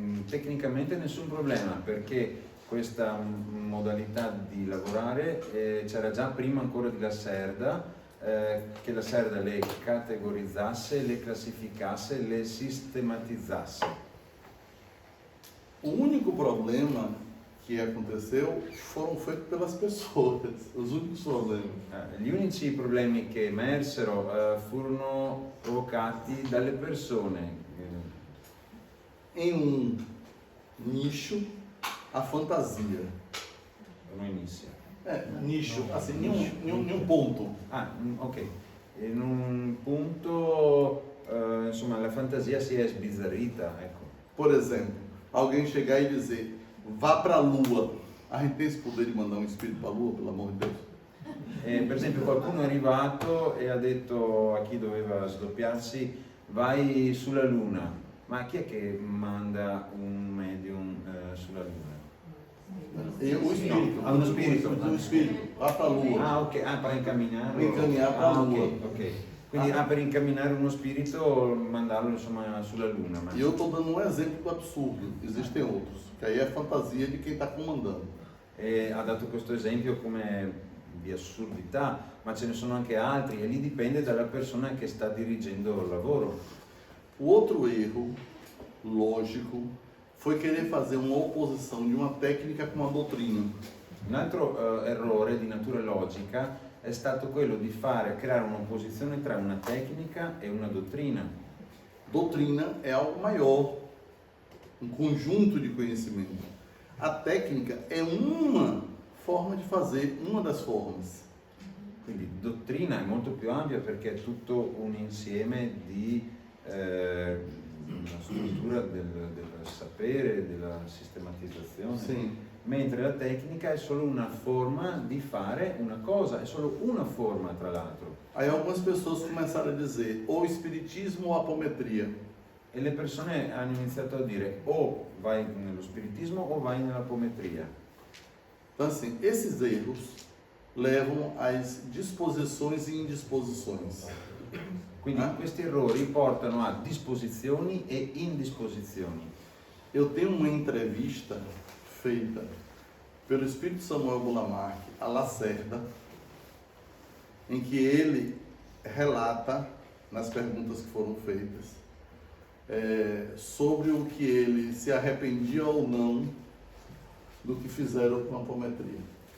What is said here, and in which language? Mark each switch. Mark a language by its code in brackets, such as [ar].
[it] Tecnicamente nessun problema, perché questa modalità di lavorare c'era già prima ancora di Lacerda, che Lacerda le categorizzasse, le classificasse, le sistematizzasse. [pt] O único problema que aconteceu foram feitos pelas pessoas, os únicos problemas. [it] Gli unici problemi che emersero furono provocati dalle persone. [pt] Em nicho, a fantasia. [it] No inizio. [pt] Nicho, assim, em um ponto. Ok. [it] In un punto, insomma, la fantasia si è sbizzarrita, ecco. [pt] Por exemplo, alguém chegar e dizer, vá para a Lua. A gente tem esse poder de mandar um espírito para a Lua, pelo amor de Deus? [it] Per esempio, qualcuno è arrivato e ha detto a chi doveva sdoppiarsi, vai sulla Luna. Ma chi è che manda un medium sulla Luna? [pt] O espírito. [it] Uno spirito. [pt] O espírito. Vá para a Lua. [it] Ok, para incamminarlo. [pt] Para incaminhar para a Lua. Ok. [it] Quindi per incamminare uno spirito, mandarlo insomma sulla Luna. Ma... [pt] E eu estou dando um exemplo do absurdo, existem outros, que aí é fantasia de quem está comandando. [it] E ha dato questo esempio come di assurdità, ma ce ne sono anche altri e lì dipende dalla persona che sta dirigendo il lavoro. [pt] O outro erro lógico foi querer fazer uma oposição de uma técnica com uma doutrina. [it] Un altro errore di natura logica è stato quello di creare un'opposizione tra una tecnica e una dottrina. [pt] Doutrina é algo maior, um conjunto de conhecimento. A técnica é uma forma de fazer, uma das formas. [it] Quindi dottrina è molto più ampia perché è tutto un insieme di una struttura del sapere, della sistematizzazione. [pt] Sim. [it] Mentre la tecnica è solo una forma di fare una cosa, è solo una forma tra l'altro. [pt] Aí algumas pessoas começaram a dizer ou espiritismo ou apometria. [it] E le persone hanno iniziato a dire o vai nello spiritismo o vai nell'apometria. [pt] Então assim, esses erros levam às disposições e indisposições. [it] Quindi questi errori portano a disposizioni e indisposizioni. [pt] Eu tenho uma entrevista feita pelo Espírito Samuel Bulamark a Lacerda, em que ele relata, nas perguntas que foram feitas, sobre o que ele se arrependia ou não do que fizeram com a apometria.